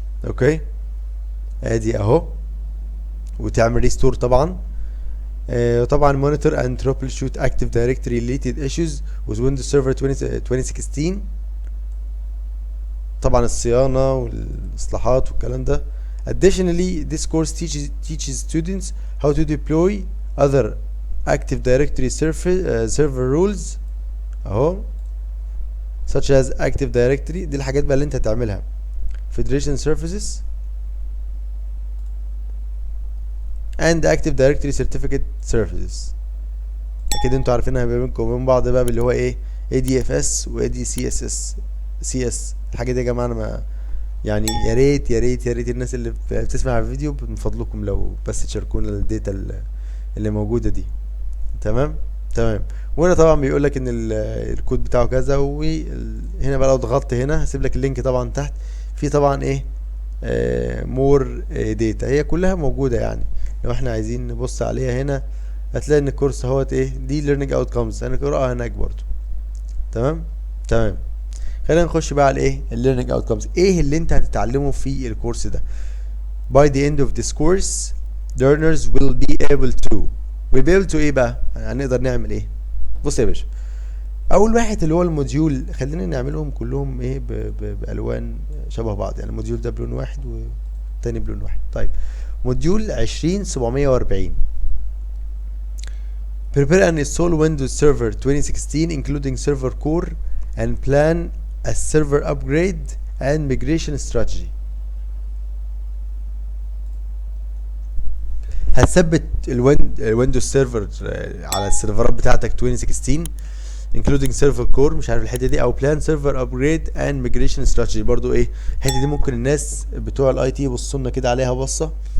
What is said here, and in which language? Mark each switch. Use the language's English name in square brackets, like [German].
[Arabic] اوكي ادي اهو، وتعمل ريستور طبعا. طبعا [English] monitor and troubleshoot Active Directory related issues with Windows Server 2016. [Arabic] طبعا الصيانة والإصلاحات والكلام ده. [English] Additionally, this course teaches students how to deploy other Active Directory server rules [Arabic] اهو [English] such as Active Directory. [Arabic] دي الحاجات بقى اللي انت هتعملها. [English] Federation Services and Active Directory Certificate Services. [Arabic] اكيد انتوا عارفينها بينكم وبين بعض بقى اللي هو ايه ADFS و ADCS. الحاجه دي يا جماعه انا ما يعني يا ريت الناس اللي بتسمع الفيديو من فضلكم لو بس تشاركونا الداتا اللي موجوده دي. تمام. وهنا طبعا بيقول لك ان الكود بتاعه كذا، وهنا بقى لو ضغطت هنا هسيب لك اللينك طبعا تحت، في طبعا ايه مور داتا هي كلها موجوده يعني. لو احنا عايزين نبص عليها هنا هتلاقي ان الكورس اهوت ايه دي [English] learning outcomes، [Arabic] انا قراءة هناك برضو. تمام. خلينا نخش بقى على ايه learning outcomes. ايه اللي انت هتتعلمه في الكورس ده؟ [English] by the end of this course learners will be able to [Arabic] ايه بقى؟ هنقدر نعمل ايه؟ بص يا باشا، اول واحد اللي هو الموديول خلينا نعملهم كلهم ايه بالوان شبه بعض، يعني الموديول ده بلون واحد والتاني بلون واحد. طيب موديول 20 740. [English] Prepare and install Windows Server 2016 including server core and plan a server upgrade and migration strategy. [Arabic] هتثبت الويندوز سيرفر على السيرفرات بتاعتك 2016 [English] including server core، [Arabic] مش عارف الحته دي، او [English] plan server upgrade and migration strategy. [Arabic] برضو ايه الحته دي ممكن الناس بتوع الاي تي يبصوا لنا كده عليها بصه.